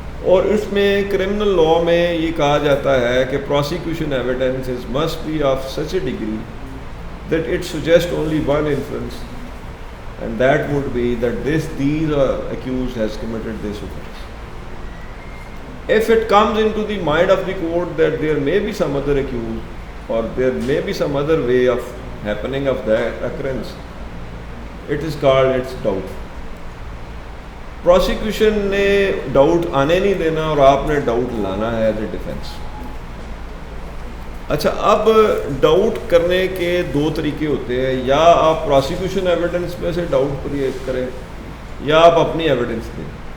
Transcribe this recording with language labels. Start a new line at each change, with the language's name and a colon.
English: और इसमें criminal law में ये कहा जाता है कि prosecution evidence is must be of such a degree that it suggest only one influence and that would be that these accused has committed this offense. If it comes into the mind of the court that there may be some other accused or there may be some other way of happening of that occurrence, it is called its doubt.
Hindi: Prosecution ने doubt आने नहीं देना और आपने doubt लाना है as a defence. अच्छा, अब डाउट करने के दो तरीके होते हैं, या आप प्रोसिक्यूशन एविडेंस में से डाउट क्रिएट करें या आप अपनी एविडेंस दें।